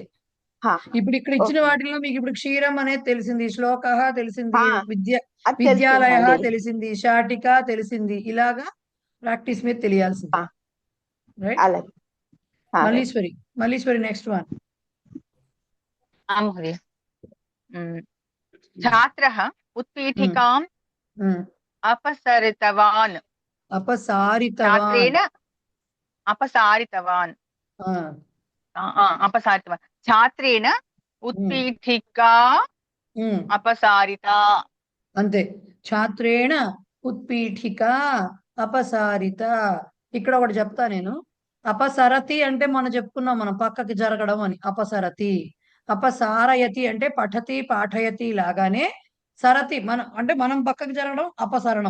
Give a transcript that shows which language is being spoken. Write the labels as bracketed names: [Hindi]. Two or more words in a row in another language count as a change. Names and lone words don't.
[Telugu] ఇప్పుడు ఇక్కడ ఇచ్చిన వాటిలో మీకు ఇప్పుడు క్షీరం అనేది తెలిసింది, శ్లోక తెలిసింది, అది విద్యాలయ తెలుస్తుందండి. తెలిసింది, శాటిక తెలిసింది. ఇలాగా ప్రాక్టీస్ మీద తెలియాల్సింది. రైట్. అలాగే. మల్లీశ్వరి. మల్లీశ్వరి [English] next one. [Sanskrit] మహోదయ. ఛాత్రः उत्पीठिकाम् अपसरितवान्. అపసారితవాన్. ఛాత్రేణ अपसारितवान्. अपसारितवान्. ఛాత్రేణ उत्पीठिका अपसारिता. అంతే. ఛాత్రేణ ఉత్పీఠిక అపసారిత. [Telugu] ఇక్కడ ఒకటి చెప్తా నేను. అపసరతి అంటే మనం చెప్పుకున్నాం, మనం పక్కకి జరగడం అని. అపసరతి. అపసారయతి అంటే [Sanskrit] పఠతి పాఠయతి [Telugu] లాగానే సరతి మనం అంటే మనం పక్కకి జరగడం అపసరణం.